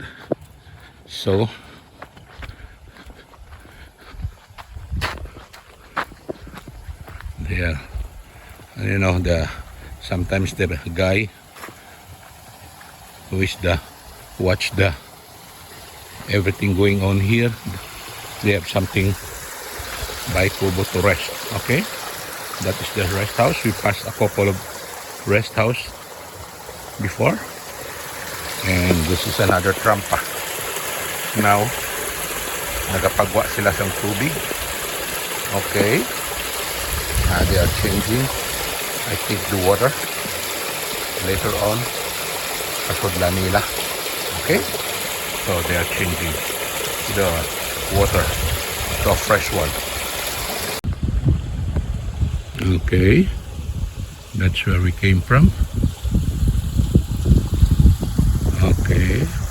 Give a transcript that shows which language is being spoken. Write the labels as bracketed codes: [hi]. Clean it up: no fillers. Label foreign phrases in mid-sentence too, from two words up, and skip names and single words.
[en] So they are, you know, sometimes the guy who is watch everything going on here, they have something by Kubo to rest. Okay, that is the rest house. We passed a couple of rest house before, and this is another trampa. [hil] Now nagapagwa sila sa tubig. [en] Okay, they are changing, I think, the water later on. [hil] Pasudlan nila. [en] Okay, so they are changing the water to a fresh one. Okay, that's where we came from. Okay.